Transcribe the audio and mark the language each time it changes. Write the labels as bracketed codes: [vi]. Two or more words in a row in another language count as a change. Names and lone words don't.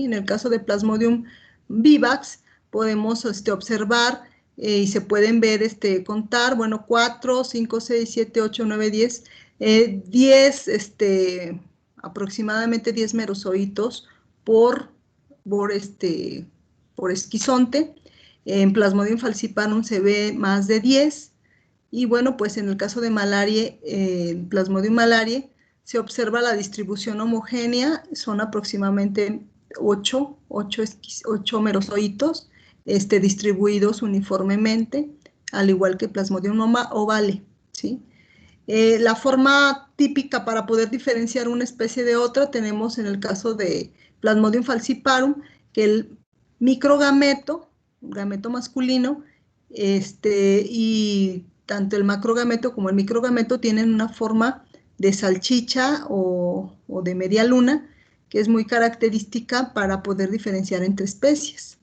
[es] En el caso de Plasmodium vivax, podemos observar y se pueden ver, contar, bueno, 4, 5, 6, 7, 8, 9, 10, 10, aproximadamente 10 merozoitos por esquizonte. En Plasmodium falciparum se ve más de 10, y bueno, pues en el caso de malaria, Plasmodium malariae, se observa la distribución homogénea, son aproximadamente 8 merozoitos, distribuidos uniformemente, al igual que Plasmodium ovale, ¿sí? La forma típica para poder diferenciar una especie de otra tenemos en el caso de Plasmodium falciparum, que el microgameto, gameto masculino, y tanto el macrogameto como el microgameto tienen una forma de salchicha o de media luna, que es muy característica para poder diferenciar entre especies.